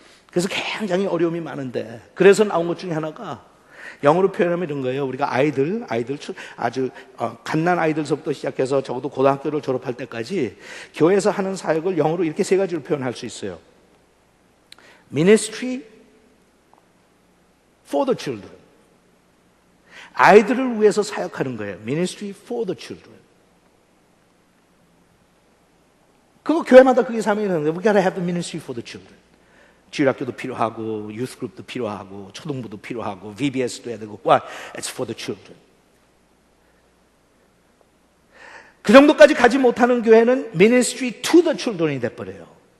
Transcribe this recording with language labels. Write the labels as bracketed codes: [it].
[ko] 그래서 굉장히 어려움이 많은데 그래서 나온 것 중에 하나가 영어로 표현하면 이런 거예요. 우리가 아이들 아주 갓난 아이들서부터 시작해서 적어도 고등학교를 졸업할 때까지 교회에서 하는 사역을 영어로 이렇게 세 가지로 표현할 수 있어요. [en] Ministry for the children. [ko] 아이들을 위해서 사역하는 거예요. [en] Ministry for the children. [ko] 그거 교회마다 그게 사명이 되는 거예요. [en] We gotta have the ministry for the children. [ko] 주일학교도 필요하고 유스그룹도 필요하고 초등부도 필요하고 VBS도 해야 되고 [en] Why? It's for the children. [ko] 그 정도까지 가지 못하는 교회는 [en] ministry to the children [ko] 이 돼버려요.